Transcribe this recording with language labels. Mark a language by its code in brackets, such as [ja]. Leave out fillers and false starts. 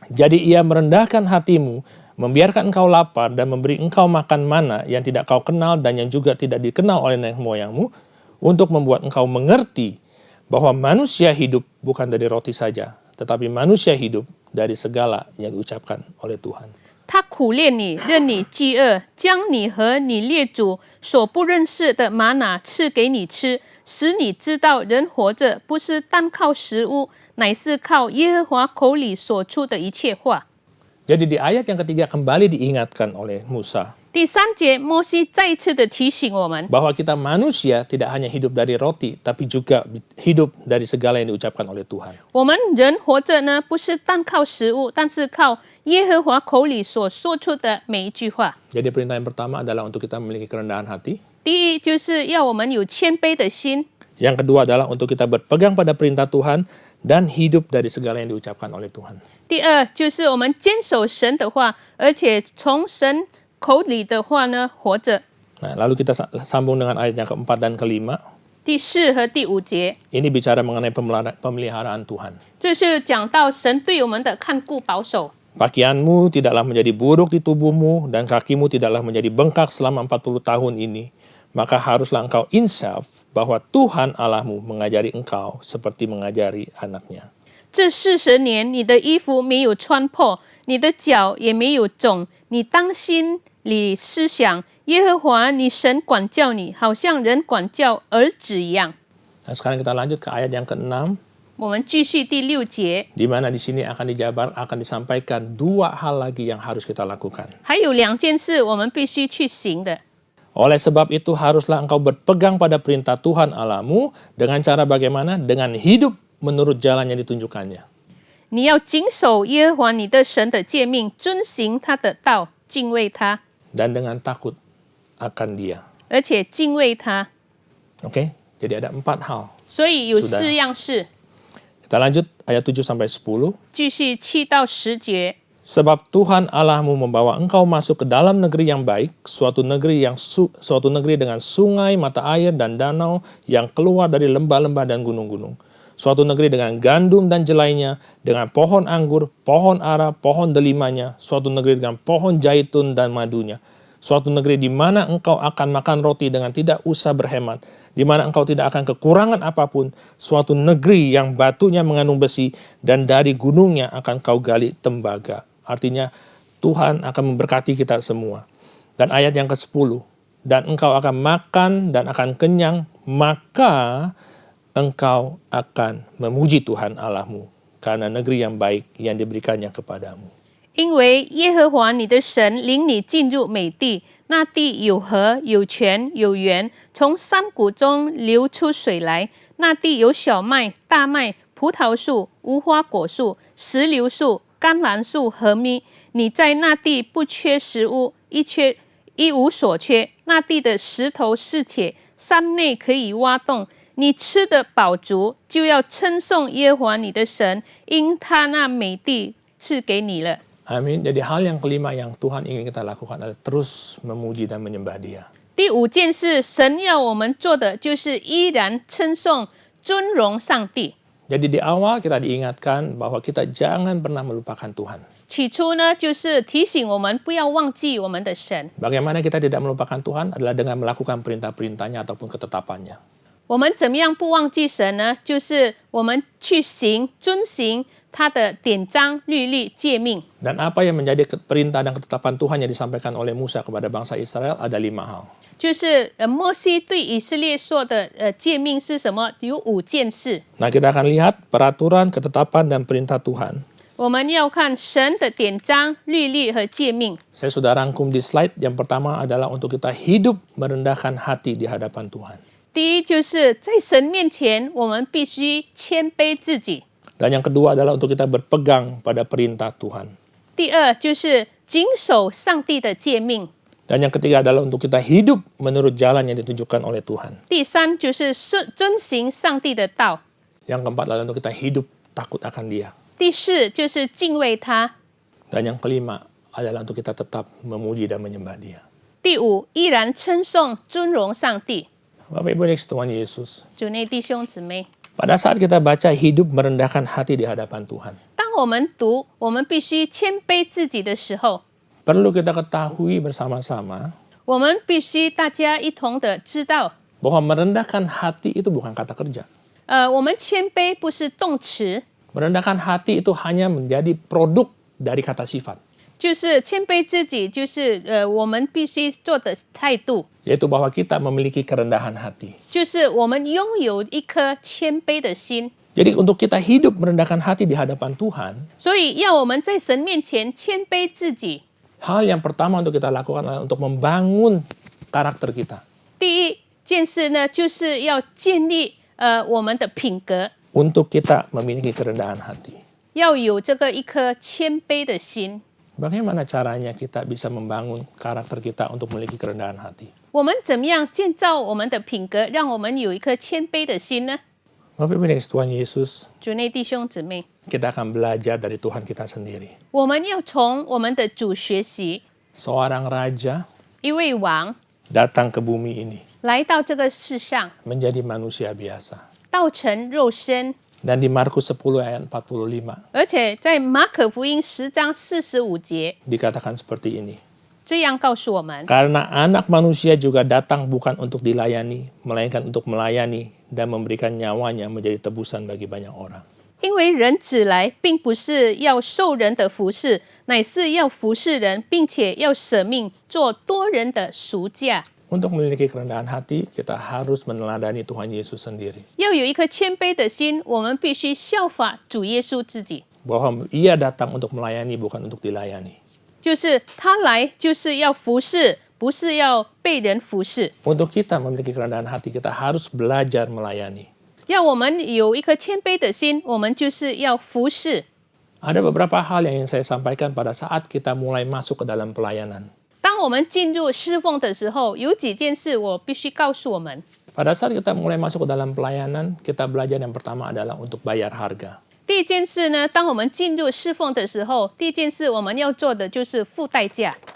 [id] jadi ia merendahkan hatimu, membiarkan engkau lapar dan memberi engkau makan mana yang tidak kau kenal dan yang juga tidak dikenal oleh nenek moyangmu, untuk membuat engkau mengerti bahwa manusia hidup bukan dari roti saja, tetapi manusia hidup dari segala yang diucapkan oleh Tuhan. [zh] 他苦练你，任你饥饿，将你和你列祖所不认识的玛拿赐给你吃，使你知道人活着不是单靠食物，乃是靠耶和华口里所出的一切话。 [id] Jadi di ayat yang ketiga kembali diingatkan oleh Musa [zh] 第3节，摩西再一次的提醒我们， [id] bahwa kita manusia tidak hanya hidup dari roti, tapi juga hidup dari segala yang diucapkan oleh Tuhan. [zh] 我们人活着呢，不是单靠食物，但是靠耶和华口里所说出的每一句话。 [id] Jadi perintah yang pertama adalah untuk kita memiliki kerendahan hati. [zh] 第一，就是要我们有谦卑的心； [id] Yang kedua adalah untuk kita berpegang pada perintah Tuhan dan hidup dari segala yang diucapkan oleh Tuhan. [zh] 第二，就是我们坚守神的话，而且从神口里的话呢活着。 [id] Nah, lalu kita sambung dengan ayat yang keempat dan kelima. [zh] 第4和第5节， [id] Ini bicara mengenai pemeliharaan Tuhan. [zh] 这是讲到神对我们的看顾保守。 [id] Pakaianmu tidaklah menjadi buruk di tubuhmu dan kakimu tidaklah menjadi bengkak selama 40 tahun ini. Maka haruslah engkau insaf bahwa Tuhan Allahmu mengajari engkau seperti mengajari anaknya. [zh] 这40年，你的衣服没有穿破，你的脚也没有肿，你当心里思想，耶和华你神管教你，好像人管教儿子一样。 [id] Nah, sekarang kita lanjut ke ayat yang ke-6. [zh] 我们继续第6节， [id] di mana di sini akan disampaikan 2 hal lagi yang harus kita lakukan. [zh] 还有2件事我们必须去行的。 [id] Oleh sebab itu haruslah engkau berpegang pada perintah Tuhan Allahmu dengan cara bagaimana? Dengan hidup menurut jalan yang ditunjukkannya. [zh] 你要谨守耶和华你的神的诫命，遵行他的道，敬畏他， [id] Dan dengan takut akan dia. [zh] 而且敬畏他。 [id] Oke, jadi ada 4 hal. [zh] 所以有是的 4样事。 [id] Kita lanjut ayat 7-10. [zh] 继续7到10节。 [id] Sebab Tuhan Allahmu membawa engkau masuk ke dalam negeri yang baik, suatu negeri dengan sungai, mata air, dan danau yang keluar dari lembah-lembah dan gunung-gunung. Suatu negeri dengan gandum dan jelainya, dengan pohon anggur, pohon ara, pohon delimanya, suatu negeri dengan pohon zaitun dan madunya. Suatu negeri di mana engkau akan makan roti dengan tidak usah berhemat, di mana engkau tidak akan kekurangan apapun, suatu negeri yang batunya mengandung besi, dan dari gunungnya akan kau gali tembaga. Artinya Tuhan akan memberkati kita semua. Dan ayat yang ke-10, dan engkau akan makan dan akan kenyang, maka engkau akan memuji Tuhan Allahmu karena negeri yang baik yang diberikannya kepadamu. [zh] 因为耶和华你的神领你进入美地，那地有河有泉有源，从山谷中流出水来。那地有小麦、大麦、葡萄树、无花果树、石榴树、甘蓝树和蜜。你在那地不缺食物，一无所缺。那地的石头是铁，山内可以挖洞。你吃得饱足，就要称颂耶和华你的神，因他那美地赐给你了。 [id] Amin. Jadi hal yang kelima yang Tuhan ingin kita lakukan adalah terus memuji dan menyembah Dia. [zh] 第5件事，神要我们做的就是依然称颂、尊荣上帝。 [id] Jadi di awal kita diingatkan bahwa kita jangan pernah melupakan Tuhan. [zh] 起初呢，就是提醒我们不要忘记我们的神。 [id] Bagaimana kita tidak melupakan Tuhan adalah dengan melakukan perintah-perintahnya ataupun ketetapannya. [zh] 我们怎么样不忘记神呢？就是我们去遵行他的典章、律例、诫命。 [id] Dan apa yang menjadi perintah dan ketetapan Tuhan yang disampaikan oleh Musa kepada bangsa Israel ada 5 hal. [zh] 就是摩西对以色列说的诫命是什么？有5件事。 [id] Nah, kita akan lihat peraturan, ketetapan, dan perintah Tuhan. [zh] 我们要看神的典章、律例和诫命。 [id] Saya sudah rangkum di slide. Yang pertama adalah untuk kita hidup merendahkan hati di hadapan Tuhan. [zh] 第一，就是在神面前，我们必须谦卑自己。 [id] Dan yang kedua adalah untuk kita berpegang pada perintah Tuhan. [zh] 第二，就是谨守上帝的诫命。 [id] Dan yang ketiga adalah untuk kita hidup menurut jalan yang ditunjukkan oleh Tuhan. [zh] 第三，就是遵行上帝的道。 [id] Yang keempat adalah untuk kita hidup takut akan Dia. [zh] 第四，就是敬畏他。 [id] Dan yang kelima adalah untuk kita tetap memuji dan menyembah Dia. [zh] 第五，依然称颂、尊荣上帝。 [id] Bapak Ibu next Tuhan Yesus. [zh] 主内弟兄姊妹， [id] Pada saat kita baca hidup merendahkan hati di hadapan Tuhan, [zh] 当我们读我们必须谦卑自己的时候， [id] perlu kita ketahui bersama-sama [zh] 我们必须大家一同的知道， [id] bahwa merendahkan hati itu bukan kata kerja. [zh] 我们谦卑不是动词， [id] Merendahkan hati itu hanya menjadi produk dari kata sifat. [zh] 就是谦卑自己，就是我们必须做的态度， [id] Yaitu bahwa kita memiliki kerendahan hati. [zh] 就是我们拥有一颗谦卑的心。 [id] Jadi untuk kita hidup merendahkan hati di hadapan Tuhan, [zh] 所以要我们在神面前谦卑自己。 [id] hal yang pertama untuk kita lakukan adalah untuk membangun karakter kita. [zh] 第一件事呢，就是要建立我们的品格， [id] Untuk kita memiliki kerendahan hati. [zh] 要有这个一颗谦卑的心。 [id] Bagaimana caranya kita bisa membangun karakter kita untuk memiliki kerendahan hati? [zh] 我们怎么样建造我们的品格，让我们有一颗谦卑的心呢？ [id] Bapak Ibu next Tuhan Yesus, [zh] 主内弟兄姊妹， [id] kita akan belajar dari Tuhan kita sendiri. [zh] 我们要从我们的主学习。 [id] Seorang raja [zh] 一位王 [id] datang ke bumi ini [zh] 来到这个世上， [id] menjadi manusia biasa. [zh] 道成肉身， [id] Dan di Markus 10 ayat 45 [zh] 而且在马可福音10章45节 [id] dikatakan seperti ini. [zh] 这样告诉我们： [id] Karena anak manusia juga datang bukan untuk dilayani, melainkan untuk melayani dan memberikan nyawanya menjadi tebusan bagi banyak orang. [zh] 因为人子来，并不是要受人的服侍，乃是要服侍人，并且要舍命做多人的赎价。 [id] Untuk memiliki kerendahan hati, kita harus meneladani Tuhan Yesus sendiri. [zh] 要有一颗谦卑的心，我们必须效法主耶稣自己， [id] Bahwa ia datang untuk melayani, bukan untuk dilayani. [zh] 就是他来就是要服侍，不是要被人服侍。 [id] Untuk kita memiliki kerendahan hati, kita harus belajar melayani. [zh] 要我们有一颗谦卑的心，我们就是要服侍。 [id] Ada beberapa hal yang ingin saya sampaikan pada saat kita mulai masuk ke dalam pelayanan. [zh] 当我们进入侍奉的时候，有几件事我必须告诉我们。 [id] Pada saat kita mulai masuk ke dalam pelayanan, kita belajar yang pertama adalah untuk bayar harga. [zh] 第一件事呢，当我们进入侍奉的时候，第一件事我们要做的就是付代价。